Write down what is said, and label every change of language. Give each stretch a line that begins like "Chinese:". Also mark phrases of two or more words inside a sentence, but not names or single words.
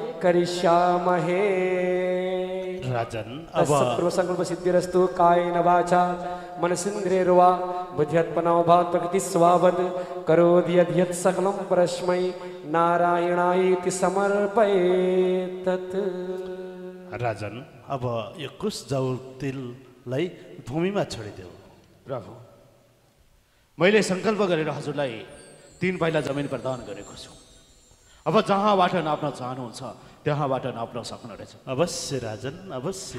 Nepali: राजन
Sanskrit: अब संकल्प सिद्धिरस्तु कायेन वाचा मनसेन्द्रियैर्वा बुद्ध्यात्मना भात् प्रकृति स्वभावत् करोति यद्यत् सकलं परस्मै नारायणाय समर्पयेत्।
Nepali: राजन अब यो कुश जौ तिललाई भूमिमा छोडिदेऊ। प्रभु, मैले सङ्कल्प गरेर हजुरलाई 3 पाइला जमिन प्रदान गरेको छु। अब जहाँबाट नाप्न चाहनुहुन्छ त्यहाँबाट नाप्न सक्नुहुनेछ। अवश्य राजन, अवश्य।